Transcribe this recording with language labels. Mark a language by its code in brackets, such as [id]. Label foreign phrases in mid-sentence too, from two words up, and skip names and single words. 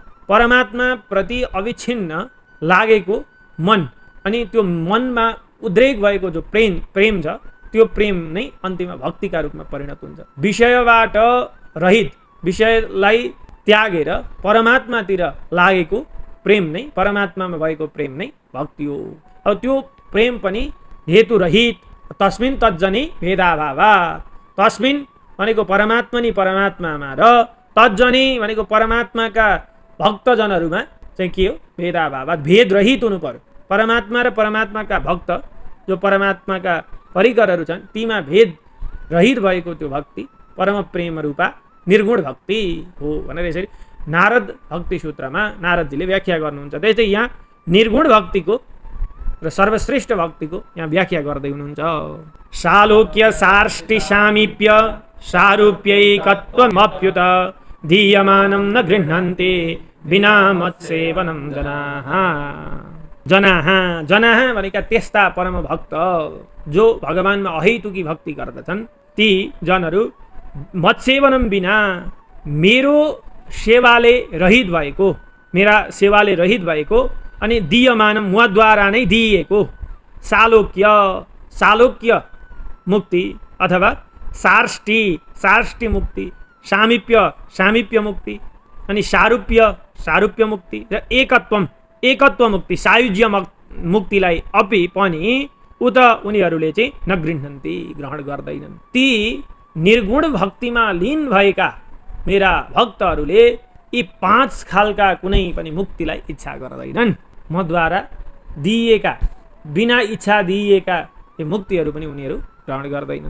[ne] परमात्मा प्रति अविच्छिन्न लागेको मन अनि त्यो मनमा उद्रेक भएको जो प्रेम छ त्यो प्रेम नै अन्तिममा भक्तिका रूपमा परिणत हुन्छ। विषयबाट रहित, विषयलाई त्यागेर परमात्मातिर लागेको प्रेम नै, परमात्मामा भएको प्रेम नै भक्ति हो। अब त्यो प्रेम पनि हेतु रहित, [sa] तस्मिन् तज्जनि भेदाभावा। [ne] तस्मिन् भनेको परमात्मा नि परमात्मामा र तज्जनि भनेको परमात्माका भक्तजनहरूमा चाहिँ के हो, भेदाभाव, भेद रहित हुनु पर्यो। परमात्मा र परमात्माका भक्त जो परमात्माका परिकरहरू छन् तीमा भेद रहित भएको त्यो भक्ति परम प्रेम रूपा निर्गुण भक्ति हो भनेर यसरी नारद भक्ति सूत्रमा नारदजीले व्याख्या गर्नुहुन्छ। त्यस्तै यहाँ निर्गुण भक्तिको र सर्वश्रेष्ठ भक्तिको यहाँ व्याख्या गर्दै हुनुहुन्छ। [sa] सालोक्य सार्ष्टि सामीप्य सारूप्यैकत्वमप्युत दीयमानं न गृह्णन्ति बिना मत्सेवनं जनाः। [ne] जनाः भनेका त्यस्ता परम भक्त जो भगवानमा अहेतुकी भक्ति गर्दछन् ती जनहरू [sa] मत्सेवनम बिना, [ne] मेरो सेवाले रहित भएको, मेरा सेवाले रहित भएको अनि दीयमानम मद्वारा नै दिइएको सालोक्य, सालोक्य मुक्ति अथवा सार्ष्टि, सार्ष्टि मुक्ति, सामीप्य, सामीप्य मुक्ति अनि सारूप्य, सारूप्य मुक्ति र एकत्वम, एकत्व मुक्ति, सायुज्य मुक्तिलाई अपि पनि उत उनीहरूले चाहिँ [sa] न गृह्णन्ति, [ne] ग्रहण गर्दैनन्। ती निर्गुण भक्तिमा लीन भएका मेरा भक्तहरूले यी पाँच खालका कुनै पनि मुक्तिलाई इच्छा गर्दैनन्। मद्वारा दिइएका, बिना इच्छा दिइएका यी मुक्तिहरू पनि उनीहरू ग्रहण गर्दैनन्।